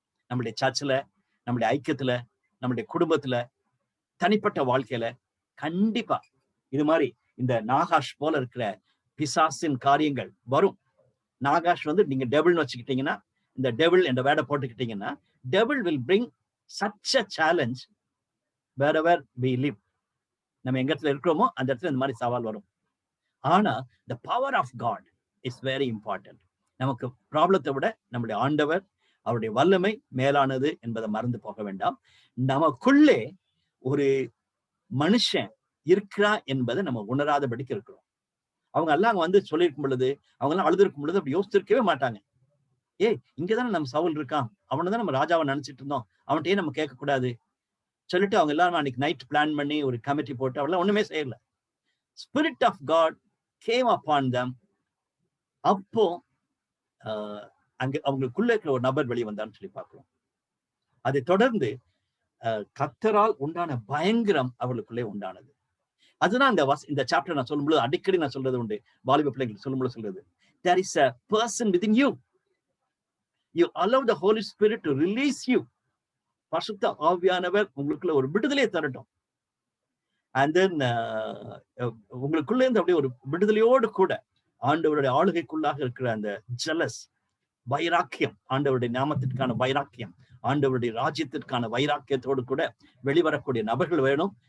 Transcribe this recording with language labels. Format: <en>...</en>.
<ta>நம்மளுடைய சர்ச்சில், நம்மளுடைய ஐக்கியத்துல, நம்மளுடைய குடும்பத்துல, தனிப்பட்ட வாழ்க்கையில கண்டிப்பா இது மாதிரி இந்த நாகாஷ் போல இருக்கிற பிசாசின் காரியங்கள் வரும். நாகாஷ் வந்து நீங்க டெபிள்னு வச்சுக்கிட்டீங்கன்னா, இந்த டெபிள் என்ற வேர்டை போட்டுக்கிட்டீங்கன்னா,</ta> <en>Devil will bring such a challenge wherever we live.</en> <ta>நம்ம எங்க இடத்துல இருக்கிறோமோ அந்த இடத்துல இந்த மாதிரி சவால் வரும். ஆனா</ta> <en>the power of God is very important.</en> <ta>நமக்கு ப்ராப்ளத்தை விட நம்முடைய ஆண்டவர், அவருடைய வல்லமை மேலானது என்பதை மறந்து போக வேண்டாம். நமக்குள்ளே ஒரு மனுஷன் இருக்கிறா என்பதை நம்ம உணராதபடிக்கு இருக்கிறோம். அவங்க எல்லாம் வந்து சொல்லியிருக்கும் பொழுது, அவங்க எல்லாம் அழுதுருக்கும் பொழுது அப்படி யோசிச்சிருக்கவே மாட்டாங்க. இங்கதானே நம்ம சவுல் இருக்கான், அவனை தான் நம்ம ராஜாவை நினைச்சிட்டு இருந்தோம், அவன்கிட்டயே நம்ம கேட்க கூடாது சொல்லிட்டு அவங்க எல்லாரும் அன்னைக்கு நைட் பிளான் பண்ணி ஒரு கமிட்டி போட்டு அவெல்லாம் ஒண்ணுமே செய்யல.</ta> <en>Spirit of God came upon them.</en> <ta>அப்போ அங்க அவங்களுக்குள்ள இருக்கிற ஒரு நபர் வெளியே வந்தான்னு சொல்லி பார்க்கிறோம். அதை தொடர்ந்து கர்த்தரால் உண்டான பயங்கரம் அவர்களுக்குள்ளே உண்டானது. அதுதான் இந்த சாப்டர் நான் சொல்லும்போது அடிக்கடி நான் சொல்றது உண்டு. வாலிப பிள்ளைங்களுக்கு சொல்லும்போது சொல்றது,</ta> <en>there is a person within you. You allow the Holy Spirit to release you.</en> <ta>பரிசுத்த ஆவியானவர் உங்களுக்குள்ள ஒரு விடுதலையை தரட்டும்.</ta> <en>And then</en> <ta>உங்களுக்குள்ள இருந்து அப்படியே ஒரு விடுதலையோடு கூட ஆண்டவருடைய ஆளுகைக்குள்ளாக இருக்கிற அந்த ஜெலஸ் வைராக்கியம், ஆண்டவருடைய நாமத்திற்கான வைராக்கியம், ஆண்டவருடைய ராஜ்யத்திற்கான வைராக்கியத்தோடு கூட வெளிவரக்கூடிய நபர்கள் வேணும்.</ta>